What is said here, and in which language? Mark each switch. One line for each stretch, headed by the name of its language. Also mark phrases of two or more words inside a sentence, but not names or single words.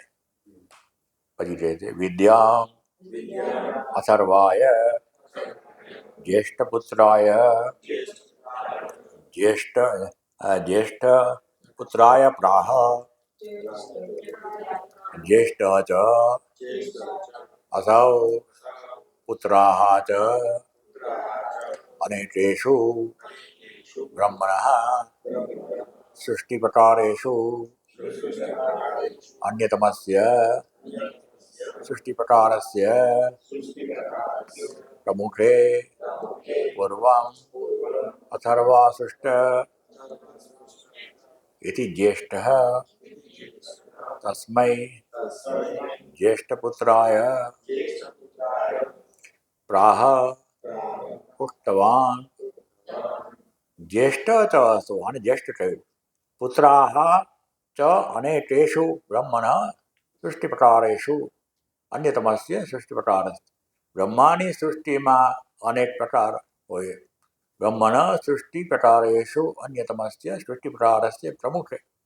Gujarati: પછી કહે છે
Sanskrit: વિદ્યા અથર્વાય જ્યેષ્ઠ પુત્રાય જ્યેષ્ઠ પુત્રાય પ્રાહ જ્યેષ્ઠ ચ असौ पुत्राः च अनेकेषु ब्रह्मणः सृष्टिप्रकारेषु अन्यतमस्य सृष्टिप्रकारस्य प्रमुखे पूर्वम् अथर्वासृष्ट इति ज्येष्ठः तस्मै ज्येष्ठपुत्राय प्राह उक्तवान् ज्येष्ठ च असौ
Gujarati: અને જ્યેષ્ઠ થયું
Sanskrit: પુત્રાः ચ અનેકેષુ બ્રહ્મણ સૃષ્ટિપ્રકારેષુ અન્યતમસ્ય સૃષ્ટિપ્રકારસ્ય
Gujarati: બ્રહ્માની સૃષ્ટિમાં અનેક પ્રકાર હોય
Sanskrit: બ્રહ્મણ સૃષ્ટિપ્રકારેષુ અન્યતમસ્ય સૃષ્ટિપ્રકારસ્ય પ્રમુખે